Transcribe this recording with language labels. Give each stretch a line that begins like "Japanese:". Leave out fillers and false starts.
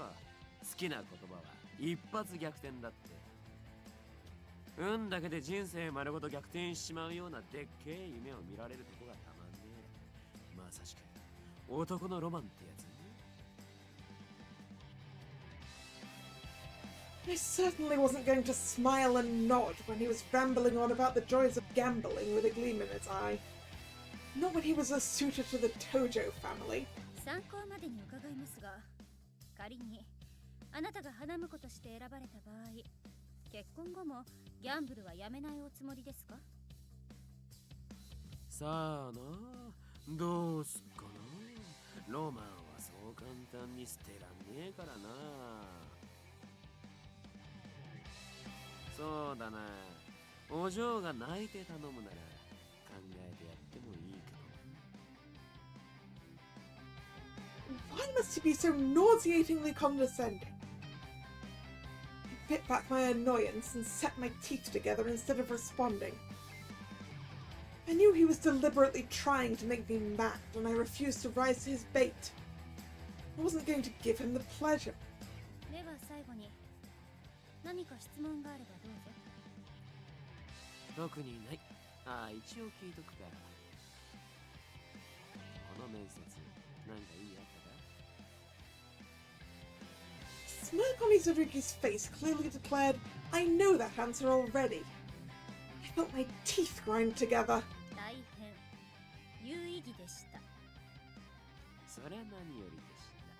Japanese: 好きな言葉は一発逆転だって。運だけで人生丸ごと逆転しちまうようなでっけえ夢を見られるとこがたまんねえ。まさしく男のロマンってやつ。
English: I certainly wasn't going to smile and nod when he was rambling on about the joys of gambling with a gleam in his eye. Not when he was a suitor to the Tojo family.
Japanese: 参考までに伺いますが、仮にあなたが花婿として選ばれた場合、結婚後もギャンブルはやめないおつもりですか？さあな、どうすっかな。ロマンはそう簡単に捨てらんねえからな。そうだな、お嬢が泣いて頼むなら考えてやってもいいけど。
English: Why must he be so nauseatingly condescending? I bit back my annoyance and set my teeth together instead of responding. I knew he was deliberately trying to make me mad, and I refused to rise to his bait. I wasn't going to give him the pleasure.
Japanese: では最後に、何か質問があればどうぞ。特にない。ああ、一応聞いとくから。この面接、なんか意味あったか？
English: Smirk on Izurugi's face clearly declared, I know that answer already. I felt my teeth grind together.
Japanese: 大変有意義でした。それは何よりでした。